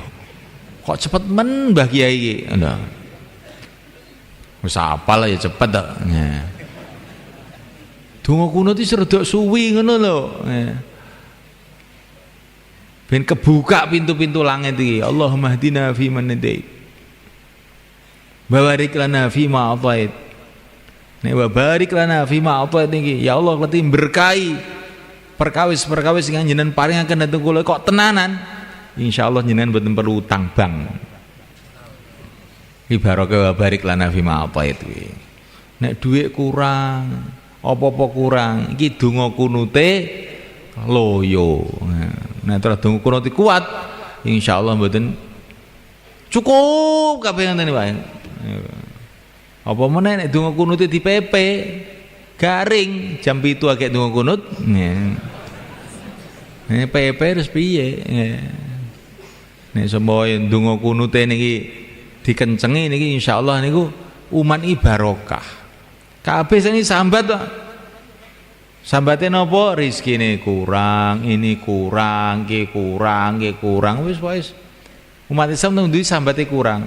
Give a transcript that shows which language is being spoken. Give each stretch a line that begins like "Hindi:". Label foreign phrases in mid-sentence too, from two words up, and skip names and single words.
Javanese: Kok cepet men Mbah Kiai iki. Lho. Wis apal ya cepet to. Nah. Donga kunut iki rada suwi ngono lho. Ben kebuka pintu-pintu langit iki.
Arabic: اللهم اهدنا فيمن هديت. بارك لنا فيما أعطيت.
Javanese: Nek
Arabic: بارك لنا فيما أعطيت
Javanese: niki, ya Allah leti berkahi perkawis-perkawis sing jenengan paringaken dhateng kula kok tenanan. Insyaallah jenengan mboten perlu utang bank. Iki barokah
Arabic: بارك لنا فيما أعطيت
Javanese: kuwi. Nek dhuwit kurang, apa-apa kurang, iki donga kunute loyo. Nah, terus donga kunute kuat, insyaallah mboten cukup kabeh ngoten wae. Apa meneh nek donga kunut dipepe garing jam 7 agek donga kunut pepe terus piye nek semboya donga kunute niki dikencengi niki insyaallah niku umat iki barokah kabeh sing sambat kok sambate napa rezekine kurang ini kurang ki kurang wis umat Islam nang duwe sambate kurang.